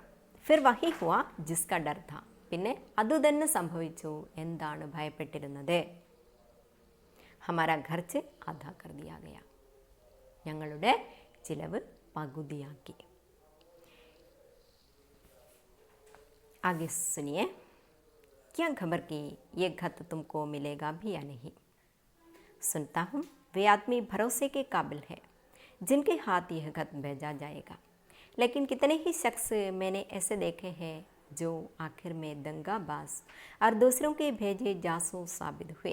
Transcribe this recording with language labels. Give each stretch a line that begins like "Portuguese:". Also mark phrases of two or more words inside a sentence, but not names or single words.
Hindi: फिर वही हुआ जिसका डर था,
Malayalam: പിന്നെ അതുതന്നെ സംഭവിച്ചു. എന്താണ് ഭയപ്പെട്ടിരുന്നത്?
Hindi: हमारा खर्च आधा कर दिया गया,
Malayalam: ഞങ്ങളുടെ ചിലവ് പകുതിയാക്കി.
Hindi: आगे सुनिए, क्या खबर कि ये खत तुमको मिलेगा भी या नहीं. सुनता हूँ वे आदमी भरोसे के काबिल है जिनके हाथ यह खत भेजा जाएगा, लेकिन कितने ही शख्स मैंने ऐसे देखे हैं जो आखिर में दंगाबाज और दूसरों के भेजे जासूस साबित हुए.